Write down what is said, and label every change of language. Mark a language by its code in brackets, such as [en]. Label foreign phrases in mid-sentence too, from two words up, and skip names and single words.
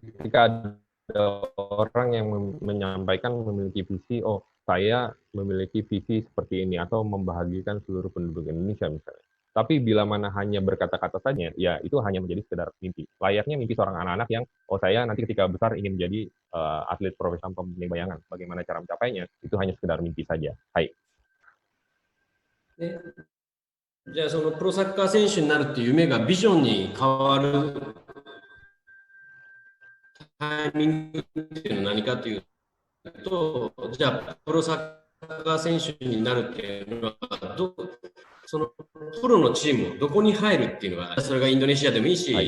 [id] ketika ada orang yang menyampaikan memiliki visi, oh saya memiliki visi seperti ini atau membahagiakan seluruh penduduk Indonesia misalnya. Tapi bila mana hanya berkata-kata saja, ya itu hanya menjadi sekedar mimpi. Layaknya mimpi seorang anak-anak yang, oh saya nanti ketika besar ingin menjadi atlet profesional pemain bayangan. Bagaimana cara mencapainya? Itu hanya sekedar mimpi saja. [ja] Hai. ね、じゃあそのプロサッカー選手になるっていう夢がビジョンに変わるタイミングっていうのは何かというと、じゃあプロサッカー選手になるっていうのはそのプロのチームどこに入るっていうのは、それがインドネシアでもいいし、